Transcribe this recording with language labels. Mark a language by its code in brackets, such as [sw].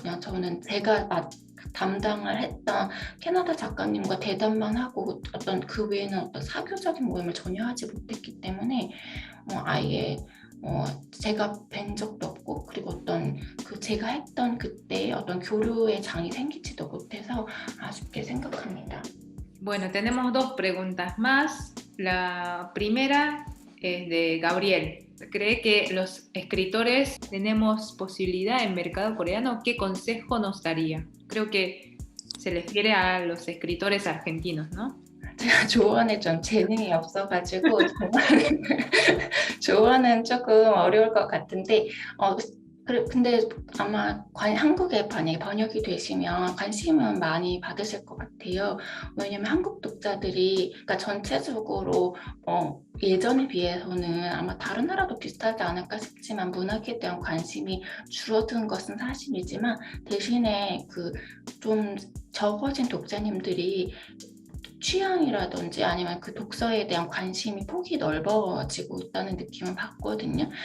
[ko] 그냥 저는 제가 담당을 했던 캐나다 작가님과 대담만 하고 어떤 그 외에는 어떤 사교적인 모임을 전혀 하지 못했기 때문에 아예 제가 뵌 적도 없고 그리고 어떤 제가 했던 그때 어떤 교류의 장이 생기지도 못해서 아쉽게 생각합니다. [es] Bueno, tenemos dos preguntas más. La primera es de Gabriel. ¿Cree que los escritores tenemos posibilidad en mercado coreano? ¿Qué consejo nos daría? Creo que se refiere a los escritores argentinos, ¿no? [ko] 제가 조언에 좀 재능이 없어가지고 조언은 조금 어려울 것 같은데 근데 아마 한국에 만약에 번역이 되시면 관심은 많이 받으실 것 같아요. 왜냐면 한국 독자들이 그러니까 전체적으로 예전에 비해서는 아마 다른 나라도 비슷하지 않을까 싶지만 문학에 대한 관심이 줄어든 것은 사실이지만 대신에 좀 적어진 독자님들이 취향이라든지 아니면 그 독서에 대한 관심이 폭이 넓어지고 있다는 느낌을 받거든요.